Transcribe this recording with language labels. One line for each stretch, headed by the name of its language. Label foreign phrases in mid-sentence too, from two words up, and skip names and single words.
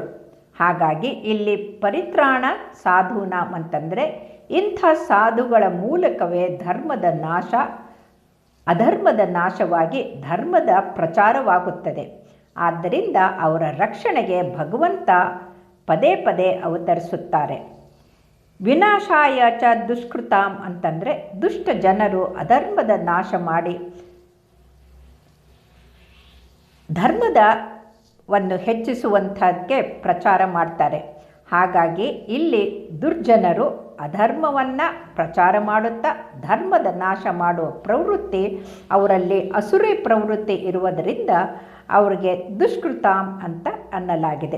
Kannada: ಹಾಗಾಗಿ ಇಲ್ಲಿ
Sanskrit: ಪರಿತ್ರಾಣ ಸಾಧೂನಾಂ
Kannada: ಅಂತಂದರೆ ಇಂಥ ಸಾಧುಗಳ ಮೂಲಕವೇ ಅಧರ್ಮದ ನಾಶವಾಗಿ ಧರ್ಮದ ಪ್ರಚಾರವಾಗುತ್ತದೆ. ಆದ್ದರಿಂದ ಅವರ ರಕ್ಷಣೆಗೆ ಭಗವಂತ ಪದೇ ಪದೇ ಅವತರಿಸುತ್ತಾರೆ.
Sanskrit: ವಿನಾಶಾಯ ಚ ದುಷ್ಕೃತಾಂ
Kannada: ಅಂತಂದರೆ ದುಷ್ಟ ಜನರು ಅಧರ್ಮದ ನಾಶ ಮಾಡಿ ಧರ್ಮವನ್ನು ಹೆಚ್ಚಿಸುವಂಥದ್ದಕ್ಕೆ ಪ್ರಚಾರ ಮಾಡ್ತಾರೆ. ಹಾಗಾಗಿ ಇಲ್ಲಿ ದುರ್ಜನರು ಅಧರ್ಮವನ್ನು ಪ್ರಚಾರ ಮಾಡುತ್ತಾ ಧರ್ಮದ ನಾಶ ಮಾಡುವ ಪ್ರವೃತ್ತಿ ಅವರಲ್ಲಿ ಅಸುರಿ ಪ್ರವೃತ್ತಿ ಇರುವುದರಿಂದ ಅವರಿಗೆ ದುಷ್ಕೃತಾಂ ಅಂತ ಅನ್ನಲಾಗಿದೆ.